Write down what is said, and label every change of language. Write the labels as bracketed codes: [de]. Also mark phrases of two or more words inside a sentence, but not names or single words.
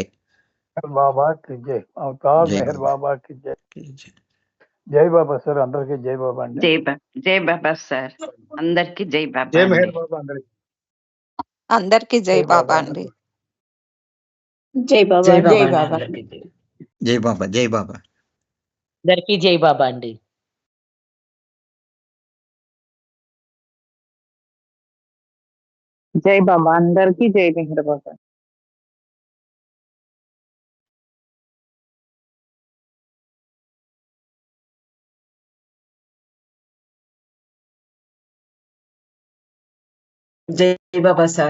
[hi] बाबा की जय. अवतार జై మెహర్ బాబా. बाबा की जय. की जय. [te] జై బాబా సార్, అందరికీ జై బాబా అండి. జై బాబా సార్, అందరికి జై బాబా జై అండి. మెహర్ బాబా అందరికి. అందరికి జై బాబా అండి. జై బాబా జై జై బాబా బాబా అందరికీ జై. Jai Baba. Jai Baba. అందరికి జై బాబా అండి. జై బాబా అందరికి జై మెహర్ బాబా. జై బాబా సార్.